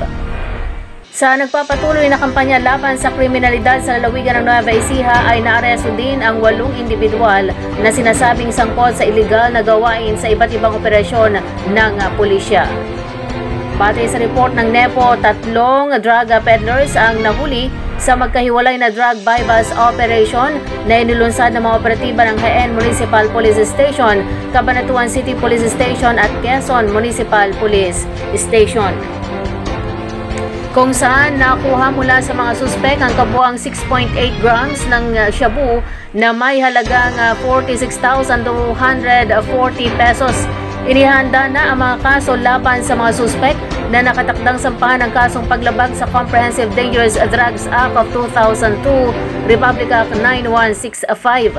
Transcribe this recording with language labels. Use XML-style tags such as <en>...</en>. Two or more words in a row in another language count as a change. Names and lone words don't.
<tl>Sa nagpapatuloy na kampanya laban sa kriminalidad sa lalawigan ng Nueva Ecija ay naaresto din ang 8 individual na sinasabing sangkot sa iligal na gawain sa iba't ibang operasyon ng pulisya. Batay sa report ng NEPO, 3</tl> <en>drug peddlers</en> <tl>ang nahuli sa magkahiwalay na</tl> <en>drug bypass operation</en> <tl>na inilunsad ng mga operatiba ng Jaén Municipal Police Station, Cabanatuan City Police Station at Quezon Municipal Police Station, kung saan nakuha mula sa mga suspek ang kabuang 6.8 grams ng shabu na may halagang 46,240 pesos. Inihanda na ang mga kaso laban sa mga suspek na nakatakdang sampahan ng kasong paglabag sa Comprehensive Dangerous Drugs Act of 2002, Republic Act 9165.</tl>